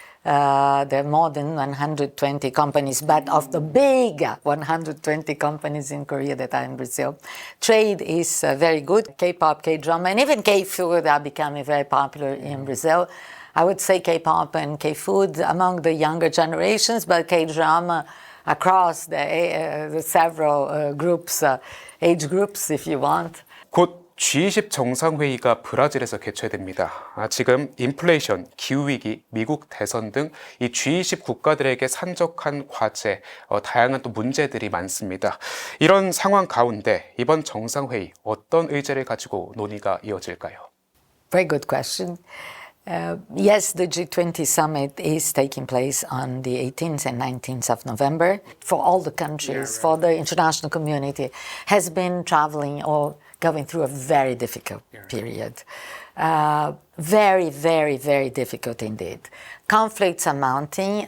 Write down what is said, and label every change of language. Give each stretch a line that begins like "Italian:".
English: There are more than 120 companies, but of the big 120 companies in Korea that are in Brazil, trade is very good. K-pop, K-drama, and even K-food are becoming very popular in Brazil. I would say K-pop and K-food among the younger generations, but K-drama across the several groups, age groups, if you want.
Korean: 곧 G20 정상회의가 브라질에서 개최됩니다. 지금 인플레이션, 기후위기, 미국 대선 등 이 G20 국가들에게 산적한 과제, 다양한 또 문제들이 많습니다. 이런 상황 가운데 이번 정상회의 어떤 의제를 가지고 논의가 이어질까요?
English: Very good question. Yes, the G20 summit is taking place on the 18th and 19th of November. For all the countries, for the international community, has been traveling or going through a very difficult period. Very, very, very difficult indeed. Conflicts are mounting.